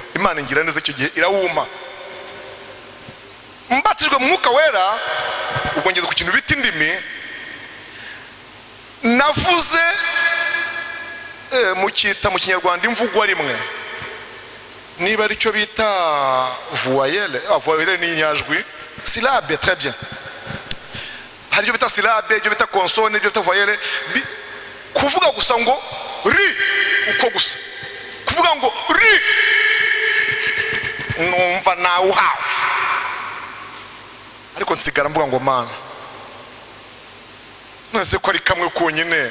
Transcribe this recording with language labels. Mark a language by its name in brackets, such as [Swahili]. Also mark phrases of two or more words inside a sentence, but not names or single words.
[Kinyarwanda] Imana ingira neza icyo gihe irawuma. Mbatijwe mu mwuka wera ubwo ngeze ku kintu bita indimi. Navuze mu kinyarwanda imvugo rimwe. Niba ari cyo bita voyelle, voyelle ni inyajwi, [French] syllabe, très bien. [Kinyarwanda] Hari cyo bita syllabe, cyo bita consonne, cyo bita voyelle. Kuvuga gusa ngo ri uko gusa. Kuvuga ngo ri numva nawe hawe. Ariko nsigara mvuga ngo Mana, nase ko ari kamwe konyine.